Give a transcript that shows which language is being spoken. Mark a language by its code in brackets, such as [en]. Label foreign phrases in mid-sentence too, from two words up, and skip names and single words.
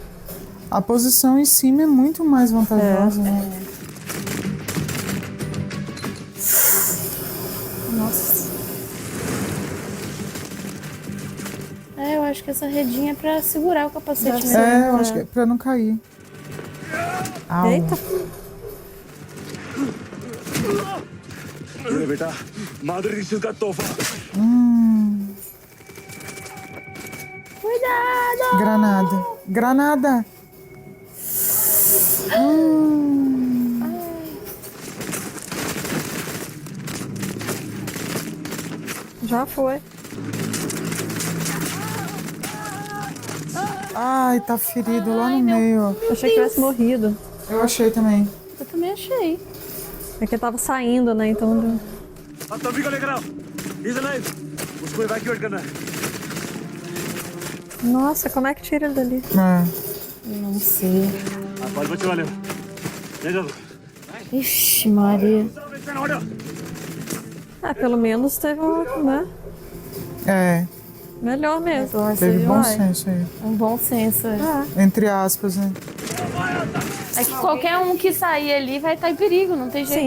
[pt] A posição em cima é muito mais vantajosa. né? Nossa. É, eu acho que essa redinha é pra segurar o capacete mesmo. É, eu acho que é pra não cair. Au. Eita. [hi] अरे बेटा माधुरी दीक्षित का तोहफा [pt] Cuidado! Granada. Granada. Já foi. Ai, tá ferido lá no meio. ó. Achei que tivesse morrido. Eu achei também. Eu também achei. É que ele tava saindo, né? Então. [hi] अब तभी को लेकर आओ [en] He's alive [hi] उसको evacuate करना है [pt] Nossa, como é que tira ele dali? É. Não sei. [hi] आप बाल बच्चे वाले हो ले जाओ [pt] Ixi, Maria. Ah, pelo menos teve um, né? É. Melhor mesmo. Teve bom senso aí. Um bom senso. É. Entre aspas, né? É que qualquer um que sair ali vai estar em perigo, não tem jeito.